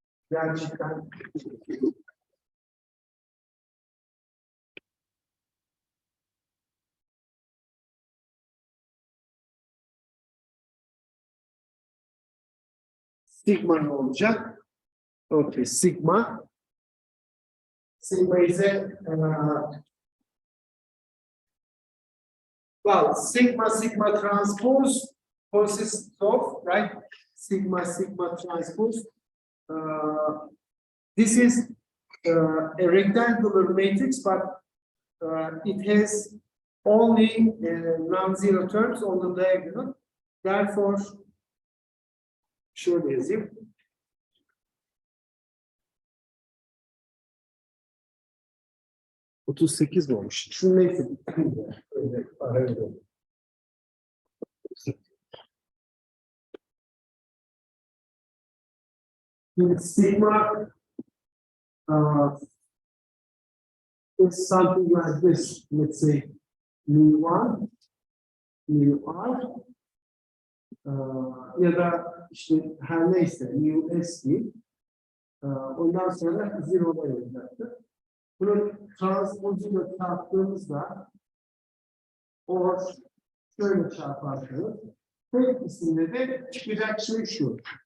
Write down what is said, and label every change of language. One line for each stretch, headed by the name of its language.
Turkish: Gerçekten sigma ne olacak?
English: Okay, sigma. Sigma is a well, sigma transpose consists of, right? Sigma transpose. This is a rectangular matrix, but it has only non-zero terms on the diagonal. Therefore,
Turkish: şöyle yazayım. ...38 mi olmuş? Şu neyse. Öyle, öyle.
English: Sigma is something like this. Let's say mu1, mu r
Turkish: ya da işte her neyse mu s değil. Ondan sonra zero'lar olacaktır. Bunu transpozuyla çarptığımızda or şöyle çarparsanız tek isimde de çıkacak şey şu.